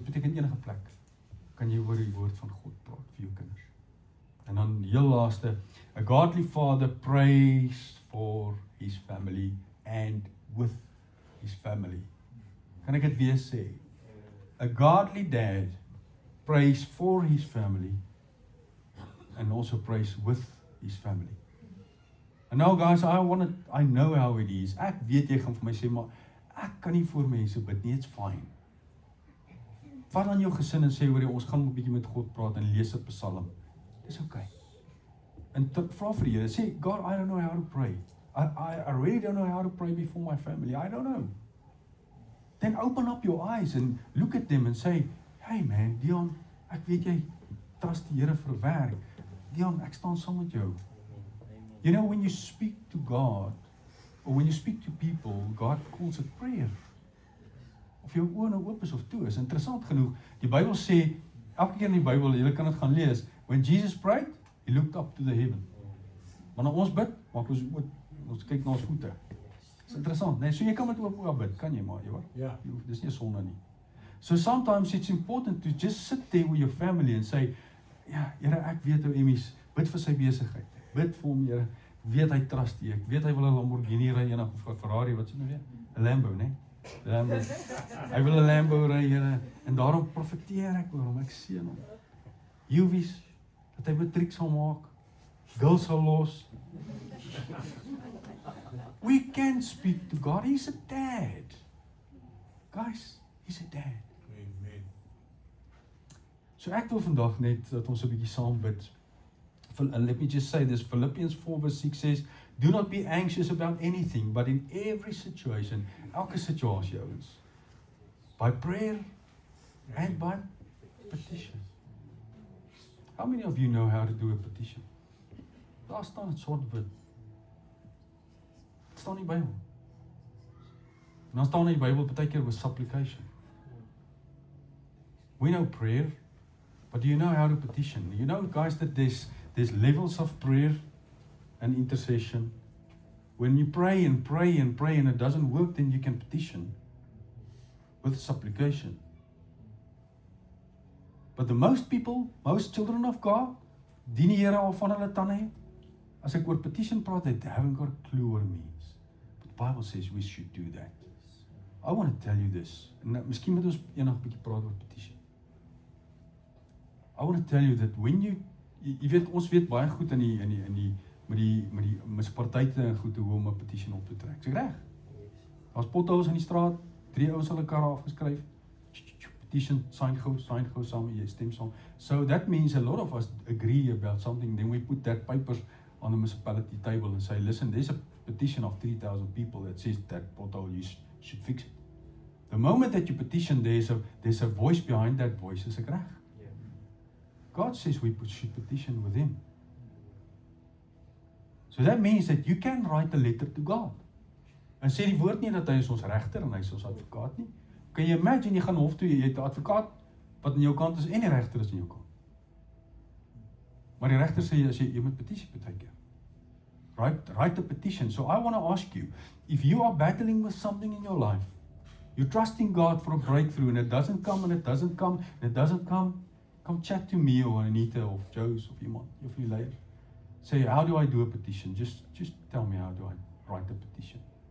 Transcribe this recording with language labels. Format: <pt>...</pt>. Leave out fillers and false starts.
<af>Dit beteken enige plek kan jy oor die woord van God praat vir jou kinders. En dan heel laaste,</af> <en>a godly father prays for his family and with his family.</en> <af>Kan ek dit weer sê?</af> <en>A godly dad prays for his family and also prays with his family. And now guys, I know how it is.</en> <af>Ek weet jy gaan vir my sê, maar ek kan nie vir mense bid nie,</af> <en>it's fine.</en> <af>Vat dan jou gesin en sê, hoor jy, ons gaan 'n bietjie met God praat en lees 'n Psalm. Dis okay. En vra vir die Here, sê, God, I don't know how to pray. I really don't know how to pray before my family.</af> <en>I don't know. Then open up your eyes and look at them and say, hey man, Dion,</en> <af>ek weet jy trust die Here vir werk. Dion, ek staan saam met jou.</af> <en>You know, when you speak to God, or when you speak to people, God calls it prayer.</en> <af>Of jou oë nou oop is of toe is. Interessant genoeg, die Bybel sê, elke keer in die Bybel, julle kan dit gaan lees,</af> <en>when Jesus prayed, he looked up to the heaven.</en> <af>Wanneer ons bid, maak ons kyk na ons voete. Dis interessant, nee, so jy kan met oop oë bid, kan jy maar, jy hoor? Ja. Dis nie 'n sonde nie.</af> <en>So sometimes it's important to just sit there with your family and say,</en> <af>ja, Here, ek weet hoe Emmies, bid vir sy besigheid. Bid vir hom, Here, weet hy trust jy. Ek weet hy wil 'n Lamborghini ry eendag of 'n Ferrari, wat sê nou weer? 'n Lambo, né? Lambo. Hy wil 'n Lambo ry, Here, en daarom profeteer ek oor hom. Ek seën hom. Juwies, dat hy matriek sal maak. Girls sal los.</af> <en>We can speak to God. He's a dad. Guys, he's a dad. Amen.</en> <af>So ek wil vandag net dat ons 'n bietjie saam bid.</af> <en>Let me just say this, Philippians 4 verse 6 says, do not be anxious about anything, but in every situation,</en> <af>elke situasie ouens,</af> <en>by prayer and by petition. How many of you know how to do a petition?</en> <af>Daar staan het swart wit. Het staan in die Bybel. En dan staan in die Bybel partykeer</af> <en>with supplication. We know prayer, but do you know how to petition? You know, guys, that there's levels of prayer and intercession. When you pray and pray and pray and it doesn't work, then you can petition with supplication. But the most people, most children of God,</en> <af>dien die Here al van hulle tande het. As ek oor petition praat,</af> <en>they haven't got a clue what it means. But the Bible says we should do that. I want to tell you this.</en> <af>En miskien moet ons eendag 'n bietjie praat oor petition.</af> <en>I want to tell you that when you</en> <af>weet, ons weet baie goed in die met die munisipaliteite en goed hoe om 'n petition op te trek. Is ek reg? Daar's potholes in die straat, 3 ouens hulle karre afgeskryf. Petition, sign gou saam, jy stem saam.</af> <en>So that means a lot of us agree about something, then we put that papers on the municipality table and say, listen, there's a petition of 3,000 people that says that pothole, you should fix it. The moment that you petition, there's a voice behind that voice,</en> <af>is ek reg? Ja.</af> <en>God says we should petition with Him. So that means that you can write a letter to God.</en> <af>En sê die woord nie dat hy is ons regter en hy is ons advokaat nie. Kan jy imagine, jy gaan hof toe, jy het 'n advokaat wat aan jou kant is en die regter is aan jou kant. Maar die regter sê jy moet petisie partykeer.</af> <en>Write a petition. So I want to ask you, if you are battling with something in your life, you're trusting God for a breakthrough and it doesn't come and it doesn't come and it doesn't come chat to me or Anita or Joe's</en> <af>of iemand,</af> <en>of you later. Say, how do I do a petition? Just tell me, how do I write a petition?</en>